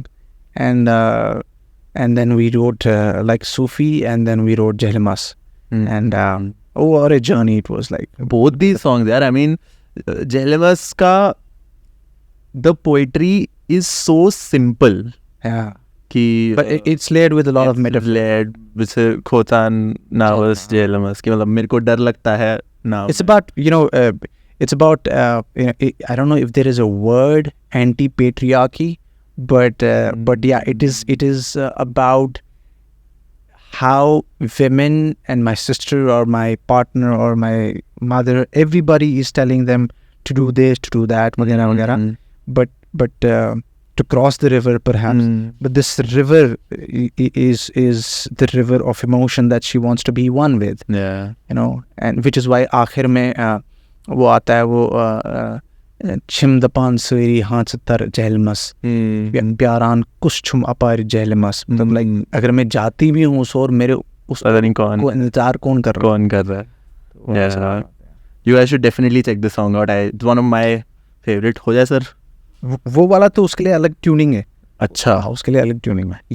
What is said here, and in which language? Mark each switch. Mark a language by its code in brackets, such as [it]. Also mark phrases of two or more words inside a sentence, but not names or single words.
[en] And then we wrote like Sufi, and then we wrote Jhelumus. And what a journey it was like. Both these songs there, I mean, Jhelumus ka, the poetry is so simple. Yeah. But it's layered with a lot of metaphor. Layered with [ks] खोतान नावस Jhelumus [hi] कि मतलब मेरे को डर लगता है now. [en] It's about, you know, it's about you know, I don't know if there is a word, anti-patriarchy, but yeah, it is about how women and my sister or my partner or my mother, everybody is telling them to do this, to do that, [hi] वगैरह वगैरह. [en] But to cross the river, perhaps, but this river is the river of emotion that she wants to be one with. Yeah, you know, and which is why [hi] आखिर में वो आता है वो [ks] छिम दपान सवेरी हाथ तर Jhelumus, प्यारान कुछ छुम अपार Jhelumus. [hi] मतलब like अगर मैं जाती भी हूँ और मेरे उस पता नहीं कौन इंतजार कौन कर रहा है. [en] Yeah, you guys should definitely check the song out. It's one of my favorite. [hi] हो जाए सर. वो वाला तो उसके लिए अलग ट्यूनिंग है. अच्छा, उसके लिए अलग ट्यूनिंग है.